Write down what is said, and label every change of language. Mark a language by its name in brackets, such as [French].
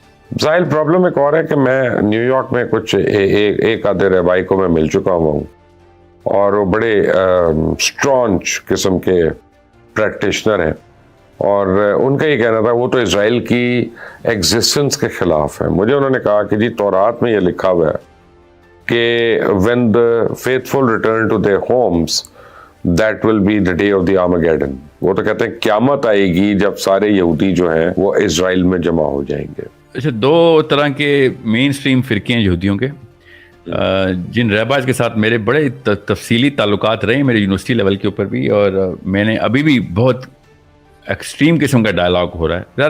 [Urdu] ظاہر پرابلم ایک اور ہے کہ میں نیو یارک میں کچھ ایک آدھے رہبائی کو میں مل چکا ہوں, اور وہ بڑے اسٹرانچ قسم کے پریکٹیشنر ہیں, اور ان کا یہ کہنا تھا وہ تو اسرائیل کی ایگزسٹنس کے خلاف ہے. مجھے انہوں نے کہا کہ جی تورات میں یہ لکھا ہوا ہے کہ [English] when the faithful return to their homes that will be the day of the Armageddon. [Urdu] وہ تو کہتے ہیں قیامت آئے گی جب سارے یہودی جو ہیں وہ اسرائیل میں جمع ہو جائیں گے. اچھا, 2 طرح کے مین سٹریم فرقے ہیں یہودیوں کے, جن رہبائز کے ساتھ میرے بڑے تفصیلی تعلقات رہے ہیں میرے یونیورسٹی لیول کے اوپر بھی, اور میں نے ابھی بھی بہت ایکسٹریم قسم کا ڈائلاگ ہو رہا ہے.